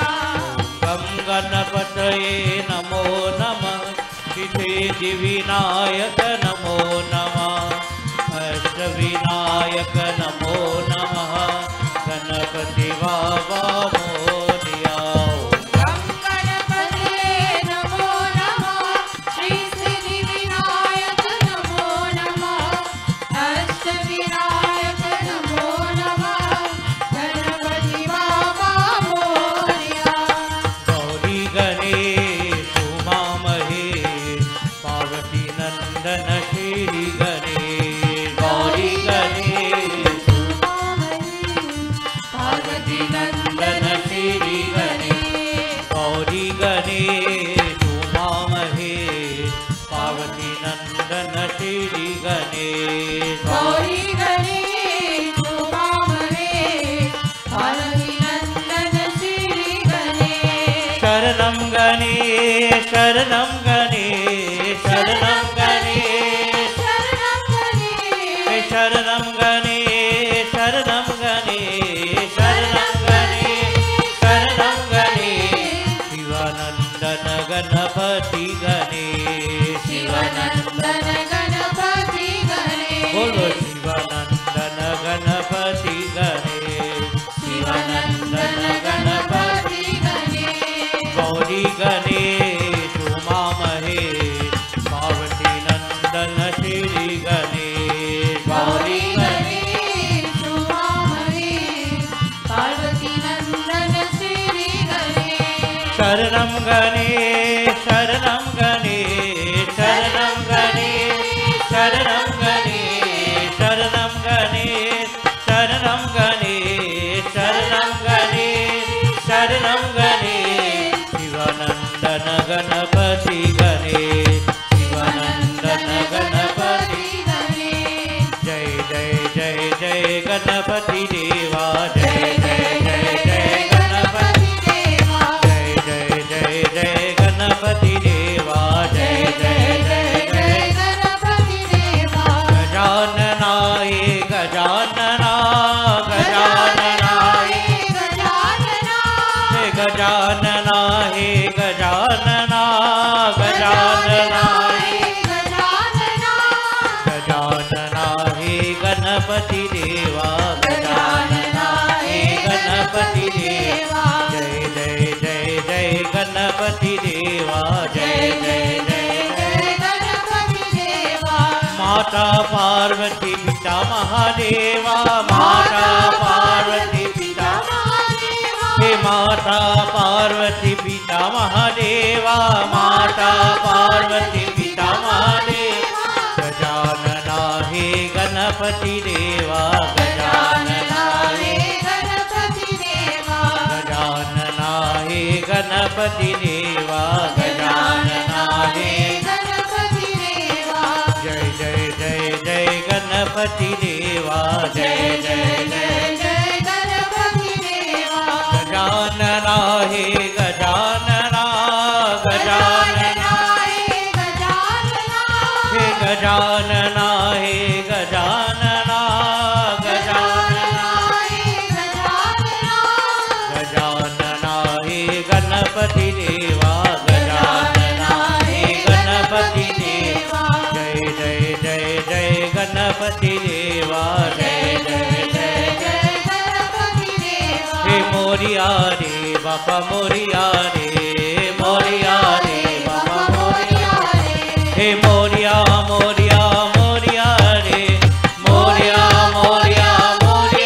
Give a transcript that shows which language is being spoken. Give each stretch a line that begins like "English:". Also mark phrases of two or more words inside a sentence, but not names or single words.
Sanskrit: गं गणपतये नमो नमः श्री सिद्धिविनायक नमो नमः अष्टविनायक नमो नमः
Marathi: गणपति बाबा मोरया।
Sanskrit: गं गणपतये नमो नमः श्री सिद्धिविनायक नमो नमः अष्टविनायक नमो नमः
Marathi: गणपति बाबा मोरया।
Hindi: गौरी गणेश उमा महेश पार्वती नंदन श्री गणेश। गौरी गणेश पार्वती नंदन श्री गणेश। गौरी गणेश उमा महेश पार्वती नंदन श्री गणेश। गौरी गणेश उमा महेश पार्वती नंदन श्री गणेश। शरणं गणेश शरणं गणेश शरणं गणेश शरणं गणेश शरणं गणेश शरणं गणेश शरणं गणेश शरणं गणेश शिवानंदन गणपति गणेश शिवानंदन गणपति गणेश। बोलो शिवानंदन गणपति गणेश शिवानंदन गणपति गणेश। गौरी गणेश उमा महेश पार्वती नंदन श्री गणेश। गौरी गणेश उमा महेश पार्वती नंदन श्री गणेश। शरणं गणेश शरणं गणेश शरणं गणेश शरणं गणेश शरणं गणेश शरणं गणेश शरणं गणेश शरणं गणेश शिवानंदन गणपति गणेश शिवानंदन गणपति। गणेश। जय जय जय जय गणपति देवा जय जय जय जय गणपति देवा। जय जय जय जय गणपति देवा जय जय जय जय गणपति देवा। गजाननाय गजानना गजानना हे गजानना हे गजानना हे गजानना गजानना हे गजानना गजानना हे गणपति देवा गजानना हे गणपति देवा जय जय जय जय गणपति देवा जय जय जय गणपति देवा। माता पार्वती पिता महादेवा, माता पार्वती पिता हे माता पार्वती पिता महादेवा, माता पार्वती पिता महादेवा। गजानना हे गणपति देवा, गजानना हे गणपति देवा, गजानना हे गणपति देवा, गजानना हे गणपति देवा। जय जय जय जय गणपति देवा, जय जय जय जय गणपति देवा। गजानना हे गजानना, गजानना हे गजानना, हे गजानना हे गजानना, गजानना हे गजानना, गजानना हे गणपति देवा, गजानना हे गणपति देवा। जय जय जय जय गणपति देवा, जय जय जय जय गणपति देवा। हे मोरिया रे बाबा मोरिया रे, मोरिया रे बाबा मोरिया हे मोरिया मोरिया मोरिया रे, मोरिया मोरिया मोरिया